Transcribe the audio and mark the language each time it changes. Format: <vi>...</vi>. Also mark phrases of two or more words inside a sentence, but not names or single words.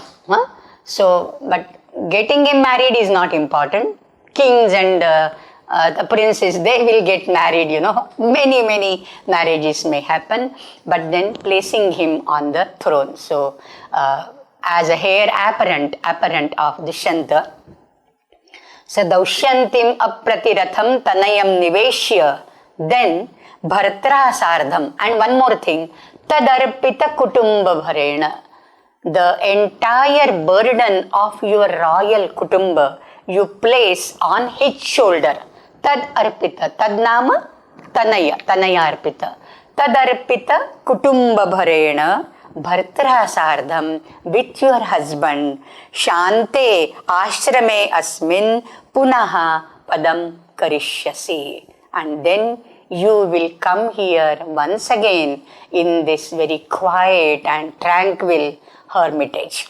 <en>So, but getting him married is not important. Kings and the princes, they will get married, many marriages may happen, but then placing him on the throne. So, as a heir apparent of Dushyanta.</en> <sa>So दौष्यन्तिम् अप्रतिरथं तनयं निवेश्य, then भर्त्रा सार्धम्.</sa> <en>And one more thing,</en> <sa>तदर्पित कुटुम्ब भरेण.</sa> <en>The entire burden of your royal Kutumba you place on his shoulder.</en> <sa>तद् अर्पित, तद् नाम तनय अर्पित. तद् अर्पित कुटुम्ब भरेण. भर्त्रा सार्धम्,</sa> <en>with your husband,</en> <sa>शान्ते आश्रमे अस्मिन् पुनः पदं करिष्यसि.</sa> <en>And then you will come here once again in this very quiet and tranquil hermitage.</en>